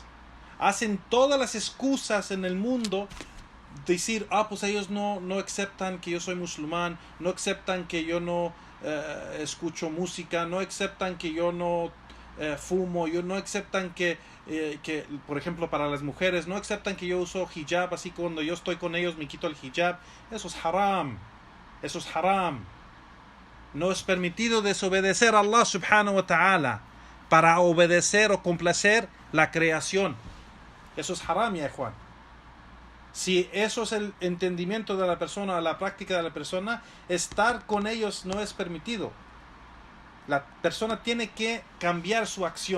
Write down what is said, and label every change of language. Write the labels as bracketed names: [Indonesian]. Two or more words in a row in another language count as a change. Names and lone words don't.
[Spanish] Hacen todas las excusas en el mundo, decir, pues ellos no aceptan que yo soy musulmán, no aceptan que yo no escucho música, no aceptan que yo no fumo, no aceptan que, por ejemplo, para las mujeres, no aceptan que yo uso hijab, así que cuando yo estoy con ellos me quito el hijab. Eso es haram. Eso es haram. No es permitido desobedecer a [Arabic] الله سبحانه وتعالى [Spanish] para obedecer o complacer la creación. Eso es haram, ya Juan. Si eso es el entendimiento de la persona, la práctica de la persona, estar con ellos no es permitido. La persona tiene que cambiar su acción.